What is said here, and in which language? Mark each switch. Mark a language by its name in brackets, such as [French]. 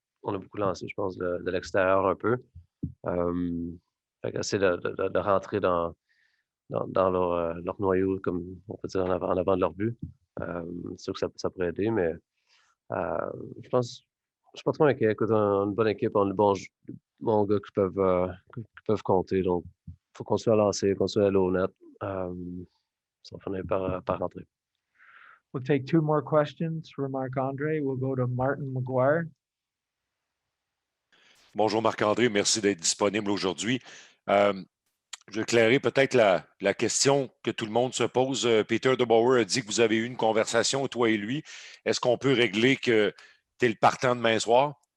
[French] On a beaucoup lancé, je pense, de l'extérieur un peu. Essayer de rentrer dans leur noyau, comme on peut dire, en avant de leur but. C'est sûr que ça pourrait aider, mais je pense, je suis pas trop inquiet. Écoute, on a une bonne équipe, on a de bons gars qui peuvent compter. Donc, il faut continuer à lancer, continuer à aller au net. Ça va finir par rentrer. [English] We'll take 2 more questions for Marc-Andre. We'll go to Martin McGuire. [French] Bonjour Marc-André, merci d'être disponible aujourd'hui. Je vais éclairer peut-être la question que tout le monde se pose. Peter DeBoer a dit que vous avez eu une conversation, toi et lui. Est-ce qu'on peut régler que tu es le partant demain soir?